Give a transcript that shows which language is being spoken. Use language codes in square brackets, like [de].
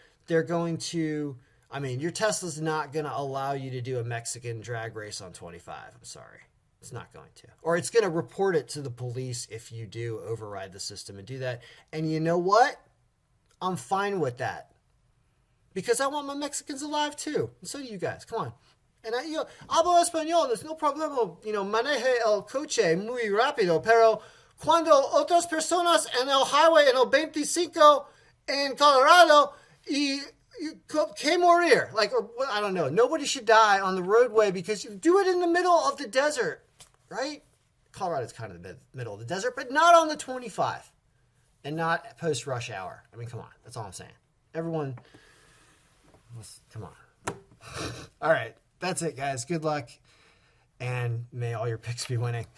[en] They're going to, your Tesla's not going to allow you to do a Mexican drag race on 25. I'm sorry. It's not going to. Or it's going to report it to the police if you do override the system and do that. And you know what? I'm fine with that, because I want my Mexicans alive too. And so do you guys. Come on. [es] And hablo español, [en] there's no problema, [es] maneje el coche muy rápido, pero cuando otras personas en el highway en el 25 en Colorado que morir. [en] Like, I don't know. Nobody should die on the roadway because you do it in the middle of the desert, right? Colorado's kind of the middle of the desert, but not on the 25 and not post-rush hour. Come on. That's all I'm saying. Everyone, come on. All right. That's it, guys. Good luck, and may all your picks be winning.